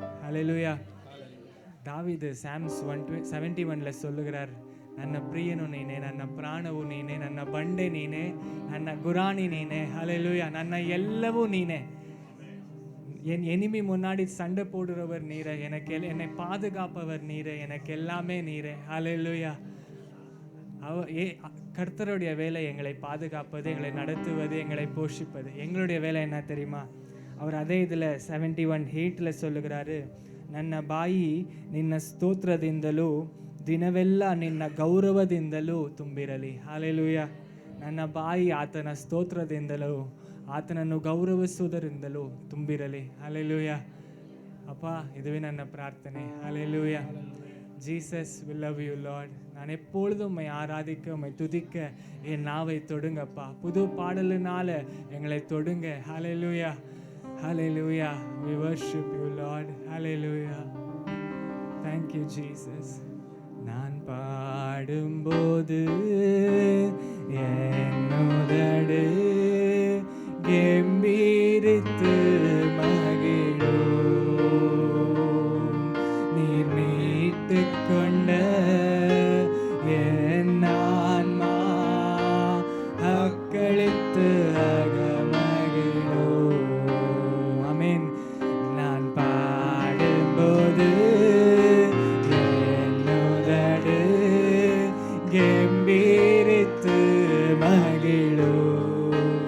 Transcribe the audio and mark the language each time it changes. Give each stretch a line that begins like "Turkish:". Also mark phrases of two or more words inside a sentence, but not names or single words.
Tamil: ஹல்லேலூயா. தாவீது சாம்ஸ் 171 சொல்லுகிறார்,
Kannada: ನನ್ನ ಪ್ರಿಯನು ನೀನೆ, ನನ್ನ ಪ್ರಾಣವು ನೀನೆ, ನನ್ನ ಬಂಡೆ ನೀನೆ, ನನ್ನ ಗುರಾಣಿ ನೀನೆ. ஹல்லேலூயா. ನನ್ನ ಎಲ್ಲವೂ ನೀನೆ.
Tamil: என் எனிமி முன்னாடி சண்டை போடுறவர் நீரே, என்னை பாதுகாப்பவர் நீரே, எனக்கு எல்லாமே நீரே. ஹல்லேலூயா. கர்த்தருடைய வேலை எங்களை பாதுகாப்பது, எங்களை நடத்துவது, எங்களை போஷிப்பது. எங்களுடைய வேலை என்ன தெரியுமா? அவர் அதே இதில் 71:8 சொல்லுகிறாரு,
Kannada: ನನ್ನ ಬಾಯಿ ನಿನ್ನ ಸ್ತೋತ್ರದಿಂದಲೂ ದಿನವೆಲ್ಲ ನಿನ್ನ ಗೌರವದಿಂದಲೂ ತುಂಬಿರಲಿ. ಹಲ್ಲೇಲೂಯಾ. ನನ್ನ ಬಾಯಿ ಆತನ ಸ್ತೋತ್ರದಿಂದಲೂ ಆತನನ್ನು ಗೌರವಿಸುವುದರಿಂದಲೂ ತುಂಬಿರಲಿ. ಹಲ್ಲೇಲೂಯಾ. ಅಪ್ಪ, இதுவே ನನ್ನ ಪ್ರಾರ್ಥನೆ.
Tamil: ஹல்லேலூயா.
English: ஜீசஸ் we love you Lord.
Tamil: நான் எப்பொழுதும் உம்மை ஆராதிக்க, உம்மை துதிக்க என் நாவை தொடுங்கப்பா. புது பாடலினால எங்களை தொடுங்க. ஹல்லேலூயா.
English: Hallelujah. We worship you Lord. Hallelujah. Thank you Jesus.
Tamil: நான் பாடும்போது என்னுதடு கெம்பீரித்து மகிழும். நீர் மீட்டுக் கொண்ட என் ஆன்மா அக்களித்து நான் பாடும்போது என்னுதடு கெம்பீரித்து மகிழும்.